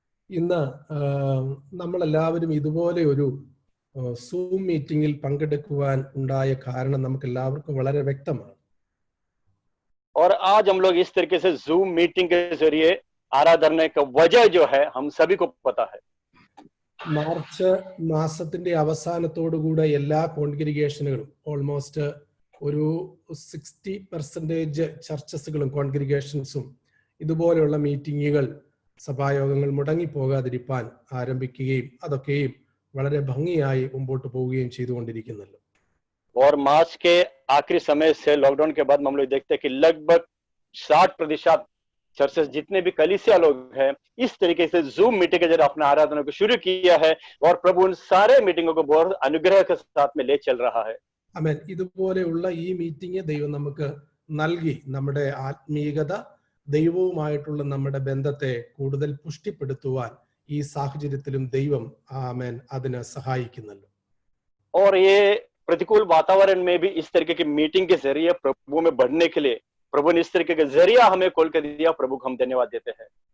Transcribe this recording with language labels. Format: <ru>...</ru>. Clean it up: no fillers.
<ml>ഇന്ന് നമ്മളെല്ലാവരും ഇതുപോലെ ഒരു സൂം മീറ്റിംഗിൽ പങ്കെടുക്കുവാൻ ഉണ്ടായ കാരണം നമുക്ക് എല്ലാവർക്കും വളരെ വ്യക്തമാണ്.</ml> <hi>और आज हम लोग इस तरीके से जूम मीटिंग के जरिए आराधना का वजह जो है हम सभी को पता है.</hi> <ml>മാർച്ച് മാസത്തിന്റെ അവസാനത്തോടുകൂടെ എല്ലാ കോൺഗ്രിഗേഷനുകളും ഓൾമോസ്റ്റ് ഒരു 60% ചർച്ചസുകളും കോൺഗ്രിഗേഷൻസും ഇതുപോലെയുള്ള മീറ്റിങ്ങുകൾ സഭായോഗങ്ങൾ മുടങ്ങിപ്പോകാതിരിക്കാൻ ആരംഭിക്കുകയും അതൊക്കെയും വളരെ ഭംഗിയായി മുമ്പോട്ട് പോവുകയും ചെയ്തുകൊണ്ടിരിക്കുന്നല്ലോ.</ml> <hi>और मार्च के आखिरी समय से लॉकडाउन के बाद हम लोग देखते हैं कि लगभग 60% चर्चेस जितने भी कलीसिया लोग हैं, इस तरीके से जूम मीटिंग के जरिए अपने आराधना को शुरू किया है और प्रभु उन सारे मीटिंगों को बहुत अनुग्रह के साथ में ले चल रहा है.</hi> <ml>ആമേൻ. ഇതുപോലെയുള്ള ഈ മീറ്റിംഗ് ദൈവം നമുക്ക് നൽകി നമ്മുടെ ആത്മീയത ദൈവവുമായിട്ടുള്ള നമ്മുടെ ബന്ധത്തെ കൂടുതൽ പുഷ്ടിപ്പെടുത്തുവാൻ ഈ സാഹചര്യത്തിലും ദൈവം ആമേൻ അതിനെ സഹായിക്കുന്നല്ലോ.</ml> <hi>और ये प्रतिकूल वातावरण में भी इस तरीके की मीटिंग के जरिए प्रभु में बढ़ने के लिए प्रभु ने इस तरीके का जरिया हमें खोल कर दिया. प्रभु को हम धन्यवाद देते हैं.</hi>